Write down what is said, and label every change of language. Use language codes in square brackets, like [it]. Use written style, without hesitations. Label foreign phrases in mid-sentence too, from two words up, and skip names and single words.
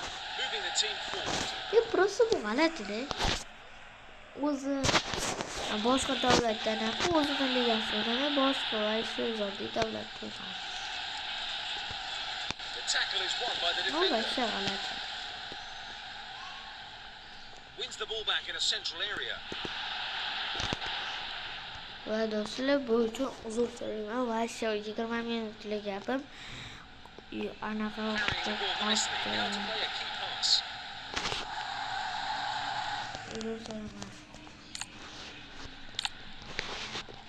[uz] Просто bu g'alati-da. O'zi boshqa davlatdan ham o'zini ligasida boshqa ishsizoddiy davlatda ham. Bu g'alati. [en] Wins the ball back in a central area. [uz] Va do'stlar, bu uchun uzr so'rayman. Va 20 minutlik gapim anaqa qoldi. Uzr so'rayman.